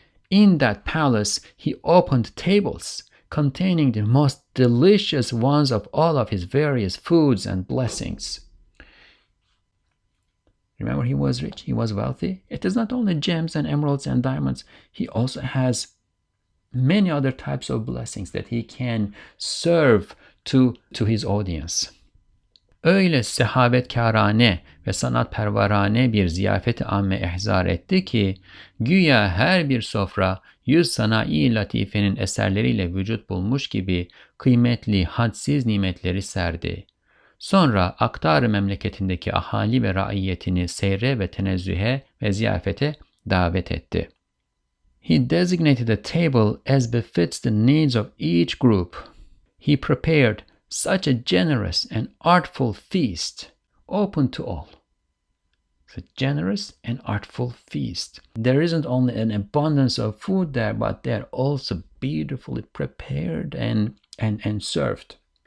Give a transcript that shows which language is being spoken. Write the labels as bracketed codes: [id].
[en] In that palace, he opened tables containing the most delicious ones of all of his various foods and blessings. Remember, he was rich, he was wealthy. It is not only gems and emeralds and diamonds, he also has many other types of blessings that he can serve to his audience. [tr] Öyle sehavetkârane ve sanatperverane bir ziyafet-i amme ihzar etti ki, güya her bir sofra 100 sanayi latifenin eserleriyle vücut bulmuş gibi kıymetli, hadsiz nimetleri serdi. Sonra aktar memleketindeki ahali ve raiyetini seyre ve tenezzühe ve ziyafete davet etti. [en] He designated a table as befits the needs of each group. He prepared such a generous and artful feast, open to all. It's a generous and artful feast. There isn't only an abundance of food there, but they're also beautifully prepared and served.